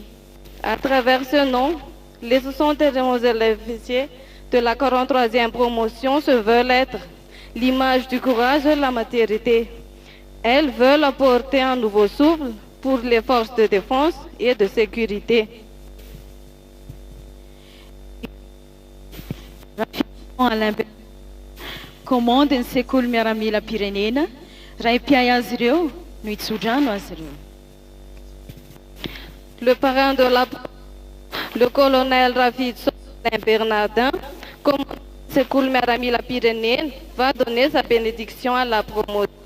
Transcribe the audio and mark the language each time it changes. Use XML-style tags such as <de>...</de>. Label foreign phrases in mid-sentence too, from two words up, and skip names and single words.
<fr>À travers ce nom, les 71 élèves officiers de la 43e promotion se veulent être l'image du courage et de la maturité. Elles veulent apporter un nouveau souffle pour les forces de défense et de sécurité.</fr> <mg>Commande ny sekoly miaramila pirenena raha impiay azy ireo no hitsodrano azy ireo.</mg> <fr>Le parrain de la le colonel Rafid Bernardin, commandant</fr> <mg>sekoly miaramila pirenena,</mg> <fr>va donner sa bénédiction à la promotion.</fr>